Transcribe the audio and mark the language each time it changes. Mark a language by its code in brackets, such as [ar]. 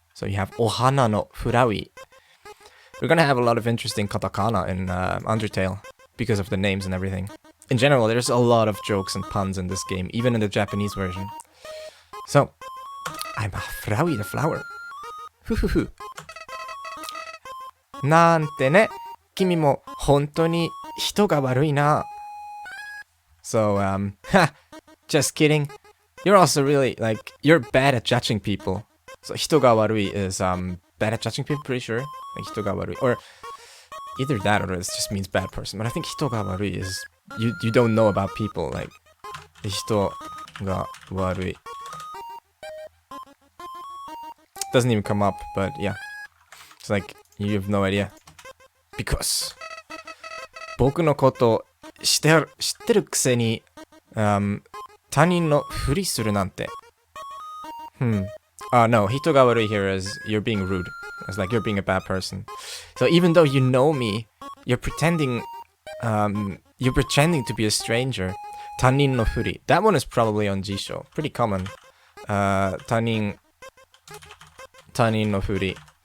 [en] So you have Ohana no Furawi. We're gonna have a lot of interesting katakana in Undertale because of the names and everything. In general, there's a lot of jokes and puns in this game, even in the Japanese version. So, I'm a Flowey the flower. Fufufu. [ja] なんてね、君も本当に人が悪いな。 [en] So, just kidding. You're also really, you're bad at judging people. So, [ja] 人が悪い [en] is, bad at judging people, pretty sure. Like, 人が悪い. Or, either that or it just means bad person. But I think [ja] 人が悪い [en] is, you don't know about people, like, 人が悪い. Doesn't even come up, but yeah. It's like, you have no idea. [ja] Because 僕のこと知ってるくせに、他人のふりするなんて。 [en] No, [ja] 人が悪い [en] here is you're being rude. It's like you're being a bad person. So even though you know me, you're pretending to be a stranger. [ja] 他人のふり. [en] That one is probably on Jisho. Pretty common. [ja] 他人のふり.